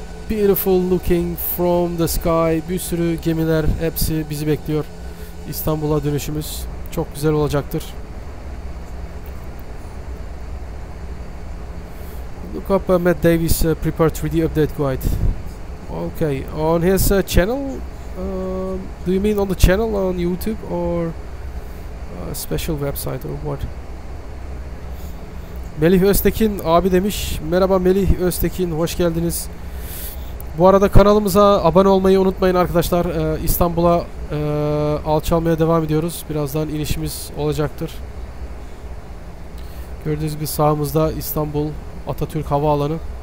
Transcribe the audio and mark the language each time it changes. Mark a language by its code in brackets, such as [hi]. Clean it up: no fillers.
[en] Beautiful looking from the sky. [tr] Bir sürü gemiler, hepsi bizi bekliyor. İstanbul'a dönüşümüz çok güzel olacaktır. [en] Look up Matt Davies Prepart 3D Update Guide. Okay, on his channel. Do you mean on the channel on YouTube or a special website or what? [tr] Melih Öztekin abi demiş. Merhaba Melih Öztekin, hoş geldiniz. Bu arada kanalımıza abone olmayı unutmayın arkadaşlar. İstanbul'a alçalmaya devam ediyoruz. Birazdan inişimiz olacaktır. Gördüğünüz gibi sağımızda İstanbul Atatürk Havaalanı.